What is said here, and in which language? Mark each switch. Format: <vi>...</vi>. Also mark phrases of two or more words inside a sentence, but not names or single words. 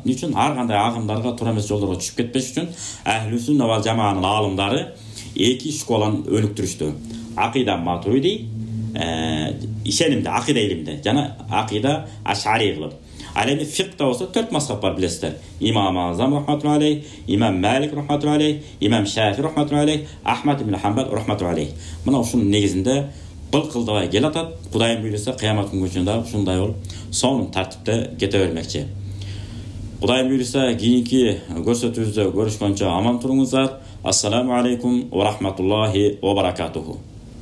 <ky>Эмне үчүн? Ар кандай агымдарга туура эмес жолдорго түшүп кетпеш үчүн Ахлүс-Сунна вал Жамаанын аалымдары 2 школаны өнүктүрүштү. Акида Матуриди ишенимде, акида илимде жана акида Аш'ари кылып. Ал эми фикта болсо 4 mazhab бар, билесиздер.</ky> <ar>İmam Azam رحمة الله عليه، İmam Malik رحمة الله عليه، İmam Şafi رحمة الله عليه، Ahmed bin Hanbal رحمة الله عليه.</ar> <ky>Мына ушунун негизинде былкылдабай келатат. Кудайым буйруса кыямат күнгөчүн да ушундай болуп, сонун тартипте кете бермекчи. Кудайым буйруса кийинки көрсөтүүбүздө көрүшкөнчө аман туруңуздар.</ky> <ar>السلام عليكم ورحمة الله وبركاته.</ar>